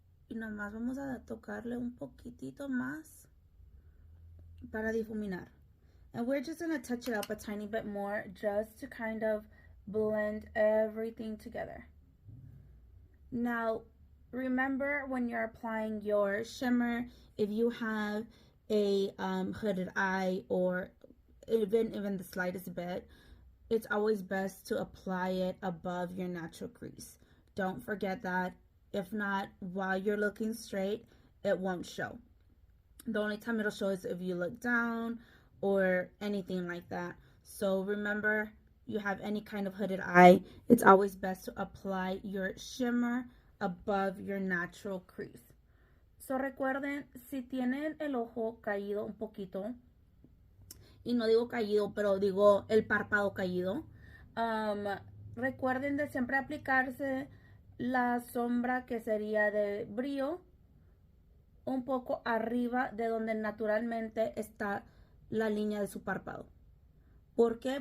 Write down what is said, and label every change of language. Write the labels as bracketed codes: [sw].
[es] Y nomás vamos a tocarle un poquitito más para difuminar. [en] And we're just going to touch it up a tiny bit more just to kind of blend everything together. Now, remember when you're applying your shimmer, if you have a hooded eye or even the slightest bit, it's always best to apply it above your natural crease. Don't forget that. If not, while you're looking straight, it won't show. The only time it'll show is if you look down or anything like that. So remember, you have any kind of hooded eye, it's always best to apply your shimmer above your natural crease. [es] So recuerden, si tienen el ojo caído un poquito, y no digo caído, pero digo el párpado caído, recuerden de siempre aplicarse la sombra que sería de brillo un poco arriba de donde naturalmente está la línea de su párpado. ¿Por qué?